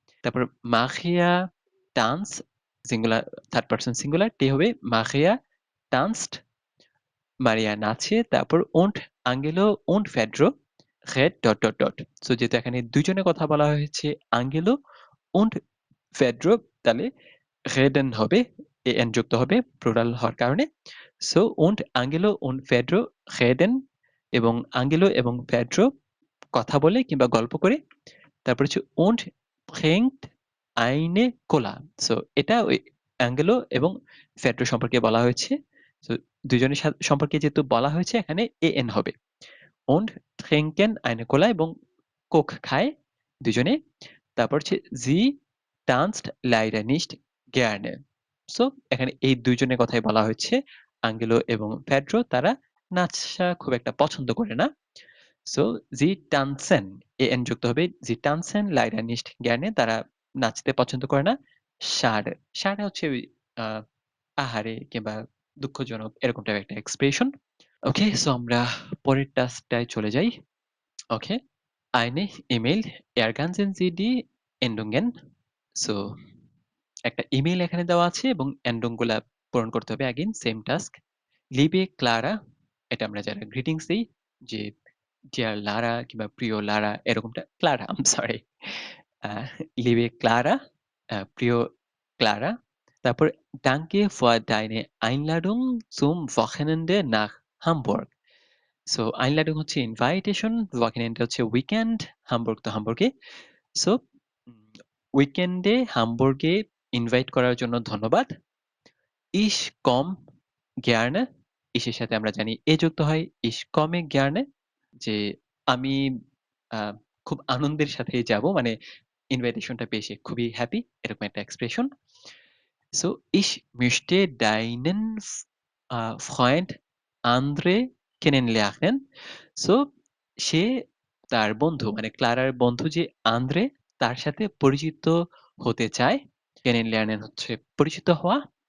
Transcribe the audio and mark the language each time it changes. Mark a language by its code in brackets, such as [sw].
[bn] তারপর Maria tanzt, singular third person singular, তে হবে Maria tanzt, মারিয়া নাচে। তারপর [de] und Angelo und Pedro red. [bn] So যেহেতু এখানে দুইজনের কথা বলা হয়েছে আঙ্গেলো und Pedro, তাহলে reden হবে, এন যুক্ত হবে প্লুরাল হওয়ার কারণে। So [de] und Angelo und Pedro reden, [bn] এবং আঙ্গেলো এবং Pedro কথা বলে কিংবা গল্প করে। তারপর হচ্ছে und bringt eine Cola, so এটা ওই অ্যাঙ্গেলো এবং ফেড্রো সম্পর্কে বলা হয়েছে। সো দুইজনের সম্পর্কে যেহেতু বলা হয়েছে এখানে এন হবে। [de] und trinken eine Cola [bn] এবং কোক খায় দুজনে। তারপর হচ্ছে [de] sie tanzt leider nicht gerne। [bn] So এখানে এই ২ জনের কথাই বলা হয়েছে। আঙ্গেলো এবং পেড্রো তারা নাচা খুব একটা পছন্দ করে না। [de] সো sie tanzen en [bn] যুক্ত হবে [de] sie tanzen leider nicht gerne [bn] তারা নাচতে পছন্দ করে না। schade schade হচ্ছে ওই আ আহারে কিংবা দুঃখজনক এরকম টাইপের একটা এক্সপ্রেশন। ওকে, সো আমরা পরের টাস্কটায় চলে যাই। [de] ওকে, eine E-Mail ergänzen Sie die Endungen। [bn] So একটা ইমেইল এখানে দেওয়া আছে এবং এন্ডং গুলা পূরণ করতে হবে। Again same task. লিবে ক্লারা, এটা আমরা যারা গ্রিটিংস দেই যে ডিয়ার লারা কিংবা প্রিয় লারা এরকমটা ক্লারা আই এম সরি। লিবে ক্লারা, প্রিয় ক্লারা। তারপর [de] danke für deine Einladung zum Wochenende nach Hamburg। [bn] So Einladung হচ্ছে ইনভাইটেশন, Wochenende হচ্ছে উইকেন্ড, হামবুর্গ তো হামবুর্গে। সো উইকেন্ডে হামবুর্গে ইনভাইট করার জন্য ধন্যবাদ। [de] Ich komme gerne, [bn] ich এর সাথে আমরা জানি এ যুক্ত হয়। [de] Ich komme gerne [bn] যে আমি আ খুব আনন্দের সাথেই যাবো। মানে ইনভাইটেশনটা পেয়ে সে খুবই হ্যাপি। এরকম একটা expression. [de] So, ich möchte deinen Freund Andre kennenlernen। [bn] So, সে তার বন্ধু মানে ক্লারার বন্ধু যে আন্দ্রে তার সাথে পরিচিত হতে চায়। kennenlernen হচ্ছে পরিচিত হওয়া।